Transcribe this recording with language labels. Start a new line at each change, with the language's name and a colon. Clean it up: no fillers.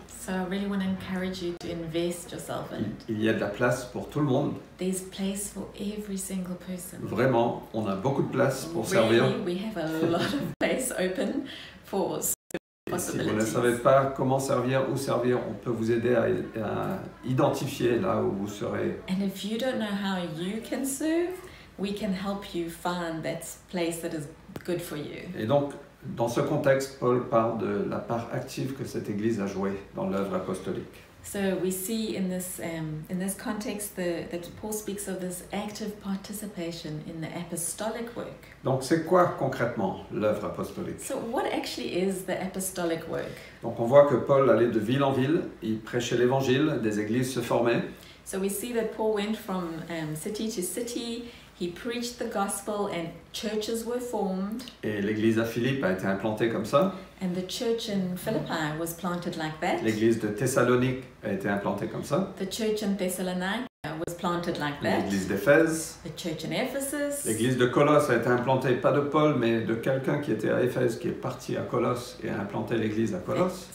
English: So I really want to encourage you to invest yourself in it.
French: Il y a de la place pour tout le monde.
English: There's place for every single person.
French: Vraiment, on a beaucoup de place pour servir.
English: Really, we have a lot of place open for
French: Et si vous ne
English: possibilities.
French: savez pas comment servir, où servir, on peut vous aider à identifier là où vous serez.
English: And if you don't know how you can serve, we can help you find that place that is good for you.
French: Et donc, dans ce contexte, Paul parle de la part active que cette Église a jouée dans l'œuvre apostolique.
English: So we see in this context that Paul speaks of this active participation in the apostolic work.
French: Donc, c'est quoi concrètement l'œuvre apostolique?
English: So what actually is the apostolic work?
French: Donc, on voit que Paul allait de ville en ville, il prêchait l'évangile, des églises se formaient.
English: So we see that Paul went from city to city. He preached the gospel and churches were formed.
French: Et l'église à Philippe a été implantée comme ça.
English: And the church in Philippi was planted like that.
French: L'église de Thessalonique a été implantée comme ça.
English: The church in Thessalonica was planted like that.
French: L'église d'Éphèse.
English: The church in Ephesus.
French: L'église de Colosse a été implantée, pas de Paul, mais de quelqu'un qui était à Éphèse, qui est parti à Colosse et a implanté l'église à Colosse.